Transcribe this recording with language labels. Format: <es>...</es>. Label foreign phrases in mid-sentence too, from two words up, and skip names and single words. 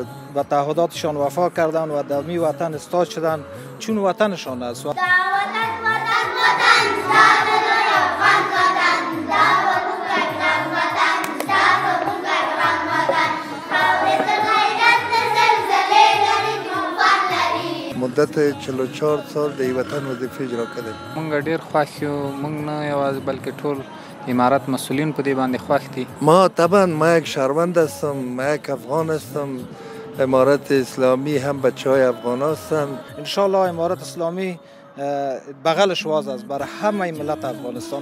<fa>به تعهداتشان وفا کردند و در می وطن استاد شدند چون وطنشان است.</fa> <ps>مدت 44 سال د وطن وظیفه اجرا کړې. مونږ ډیر خوښ یو، مونږ نه یوازې بلکې ټول امارات مسئولین په دې باندې خوښ دي.</ps> <fa>ما طبعا ما یک شهروند هستم، ما یک افغان هستم. امارت اسلامی هم بچهای افغان هستند.</fa> <ar>ان شاء الله</ar> <fa>امارت اسلامی بغلش واز است برای همه ملت افغانستان.</fa>